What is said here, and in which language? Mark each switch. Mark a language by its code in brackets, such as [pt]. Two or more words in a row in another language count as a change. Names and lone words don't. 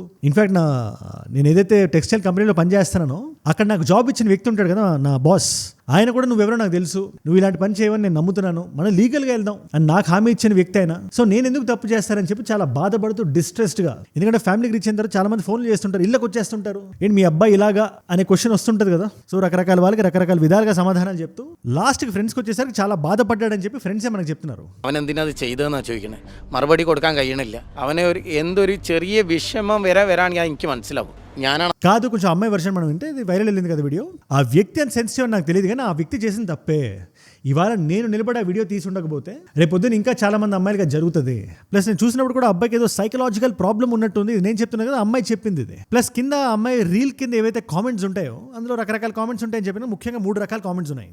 [te] ఇన్ఫాక్ట్ నేను ఏదైతే [en] textile company-lo [te] పనిచేస్తున్నానో అక్కడ నాకు జాబ్ ఇచ్చిన వ్యక్తి ఉంటాడు కదా, నా బాస్, ఆయన కూడా నువ్వెవరో నాకు తెలుసు, నువ్వు ఇలాంటి పని చేయవని నేను నమ్ముతున్నాను, మనం లీగల్గా వెళ్దాం అని నాకు హామీ ఇచ్చిన వ్యక్తి అయినా, సో నేను ఎందుకు తప్పు చేస్తానని చెప్పి చాలా బాధపడుతూ డిస్ట్రెస్డ్గా, ఎందుకంటే ఫ్యామిలీకి రీచ్ అయిన తర్వాత చాలా మంది ఫోన్లు చేస్తుంటారు, ఇళ్ళకి వచ్చేస్తుంటారు, ఏంటి మీ అబ్బాయి ఇలాగా అనే క్వశ్చన్ వస్తుంటుంది కదా. సో రకరకాల వాళ్ళకి రకరకాల విధాలుగా సమాధానాలు చెప్తూ లాస్ట్కి ఫ్రెండ్స్కి వచ్చేసరికి చాలా బాధపడ్డాడని చెప్పి ഫ്രണ്ട്സേ మనకు చెప్తున్నారు. [ml] അവനെന്തിനത് ചെയ്തതെന്നാണ് ചോദിക്കണേ. മറുപടി കൊടുക്കാൻ കഴിയണില്ല. അവനെ എന്തൊരു ചെറിയ വിഷമം വരാണെങ്കിൽ എനിക്ക് മനസ്സിലാവും. ഞാനാണ് [te] కాదు, కొంచెం అమ్మాయి వర్షన్ మనం వింటే ఇది వైరల్ వెళ్ళింది కదా వీడియో. ఆ వ్యక్తి అని సెన్సిటివ్ అని నాకు తెలియదు, కానీ ఆ వ్యక్తి చేసిన తప్పే. ఇవాళ నేను నిలబడి ఆ వీడియో తీసి ఉండకపోతే రేపు పొద్దున ఇంకా చాలా మంది అమ్మాయిలుగా జరుగుతుంది. ప్లస్ నేను చూసినప్పుడు కూడా అబ్బాయికి ఏదో [en] psychological problem [te] ఉన్నట్టుంది. ఇది నేను చెప్తున్నాను కదా, అమ్మాయి చెప్పింది ఇది. ప్లస్ కింద అమ్మాయి రీల్ కింద ఏవైతే కామెంట్స్ ఉంటాయో అందులో రకరకాల కామెంట్స్ ఉంటాయని చెప్పిన ముఖ్యంగా 3 రకాల కామెంట్స్ ఉన్నాయి.